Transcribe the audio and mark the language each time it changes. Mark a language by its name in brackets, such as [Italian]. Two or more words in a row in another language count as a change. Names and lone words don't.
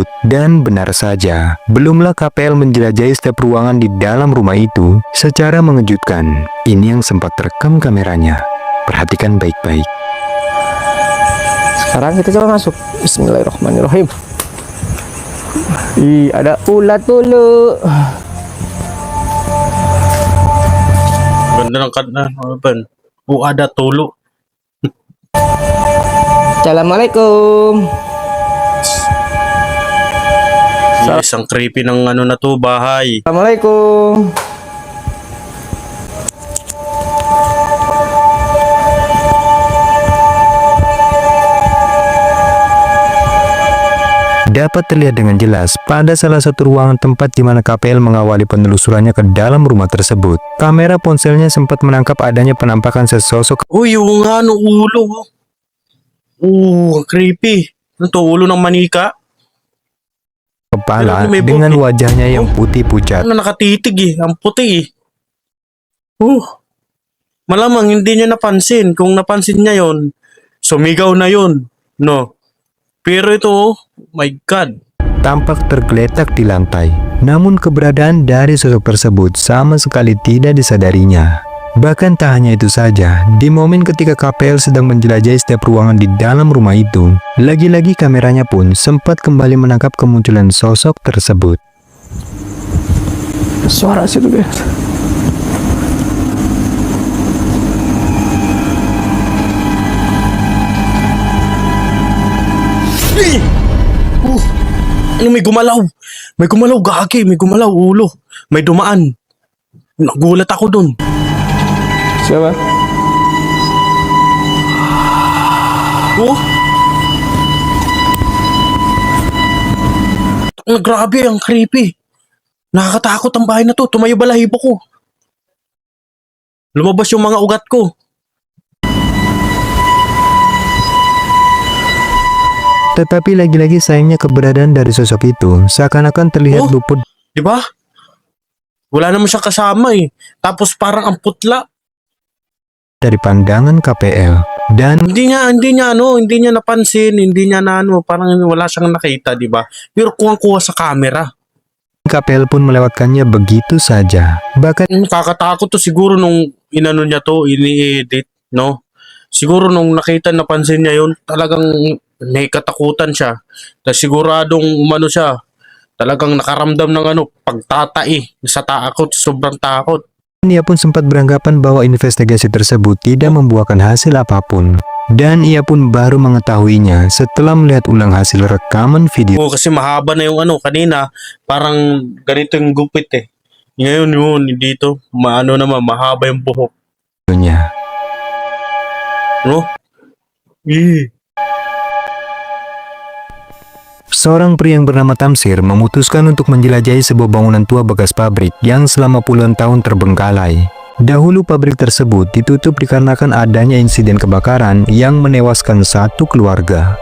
[Indonesian] Dan benar saja, belumlah KPL menjelajahi setiap ruangan di dalam rumah itu secara mengejutkan. Ini yang sempat terekam kameranya. Perhatikan baik-baik. Sekarang kita coba masuk. Bismillahirrahmanirrahim. Ih, ada ulat dulu. [Filipino] Ganda ng kanta. [Indonesian] Ada tulo. Assalamualaikum. [Filipino] Isang creepy ng ano na to, bahay. Assalamualaikum. [Indonesian] Dapat terlihat dengan jelas pada salah satu ruangan tempat di mana KPL mengawali penelusurannya ke dalam rumah tersebut. Kamera ponselnya sempat menangkap adanya penampakan sesosok [Filipino] Uy, yung ano, ulo. Creepy. Ano to, ulo ng manika? [Indonesian] kepala [Filipino] Pero may [Indonesian] dengan buki. wajahnya yang putih pucat. [Filipino] Ano, nakatitig eh. Ang puti eh. Malamang hindi niya napansin. Kung napansin niya yon, sumigaw na yon. No. Pero ito, [English] oh my God. [Indonesian] Tampak tergeletak di lantai. Namun keberadaan dari sosok tersebut sama sekali tidak disadarinya. Bahkan tak hanya itu saja, di momen ketika KPL sedang menjelajahi setiap ruangan di dalam rumah itu, lagi-lagi kameranya pun sempat kembali menangkap kemunculan sosok tersebut. Suara situ, guys. [Filipino] Ano, may gumalaw. May gumalaw, gagi. May gumalaw, ulo. May dumaan. Nagulat ako dun. [Indonesian] Siapa? [Filipino] Grabe, ang creepy. Nakakatakot ang bahay na to. Tumayo balahibo ko. Lumabas yung mga ugat ko. [Indonesian] Tetapi lagi-lagi sayangnya keberadaan dari sosok itu seakan-akan terlihat Oh. luput [Filipino] Di ba? Wala naman siyang kasama eh. Tapos parang ang putla. [Indonesian] dari pandangan KPL. Dan [Filipino] Hindi niya napansin, hindi niya na ano, parang wala siyang nakita, di ba? Pero kuha sa camera. [Indonesian] KPL pun melewatkannya begitu saja. Bahkan [Filipino] Nakakatakot to siguro nung inano niya to, ini-edit, no? Siguro nung nakita, napansin niya yun, talagang may katakutan siya. Tapos siguradong umano siya, talagang nakaramdam ng ano, pagtatai sa takot, sobrang takot. [Indonesian] ia pun sempat beranggapan bahwa investigasi tersebut tidak membuahkan hasil apapun. Dan ia pun baru mengetahuinya setelah melihat ulang hasil rekaman video. [Filipino] Oo, kasi mahaba na yung ano, kanina, parang ganito yung gupit eh. Ngayon yun, dito, mahaba yung buhok. [Indonesian] nya. [Filipino] No? Eh. [Indonesian] Seorang pria yang bernama Tamsir memutuskan untuk menjelajahi sebuah bangunan tua bekas pabrik yang selama puluhan tahun terbengkalai. Dahulu pabrik tersebut ditutup dikarenakan adanya insiden kebakaran yang menewaskan satu keluarga.